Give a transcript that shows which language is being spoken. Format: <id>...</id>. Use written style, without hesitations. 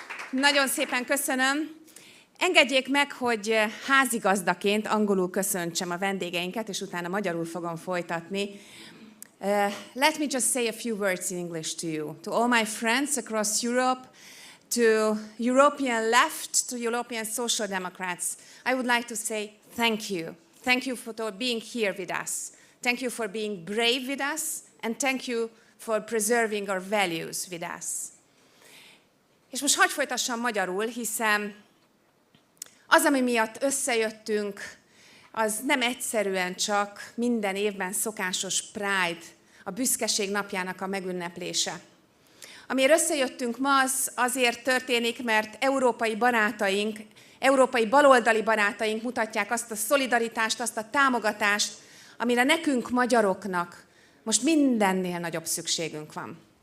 <hu>Nagyon szépen köszönöm. Engedjék meg, hogy házigazdaként angolul köszöntsem a vendégeinket, és utána magyarul fogom folytatni.</hu> <en>Let me just say a few words in English to you. To all my friends across Europe, to European left, to European social democrats, I would like to say thank you. Thank you for being here with us. Thank you for being brave with us, and thank you for preserving our values with us.</en> <hu>És most hadd folytassam magyarul, hiszen az, ami miatt összejöttünk, az nem egyszerűen csak minden évben szokásos Pride, a büszkeség napjának a megünneplése. Amiért összejöttünk ma, az azért történik, mert európai barátaink, európai baloldali barátaink mutatják azt a szolidaritást, azt a támogatást, amire nekünk, magyaroknak most mindennél nagyobb szükségünk van.</hu>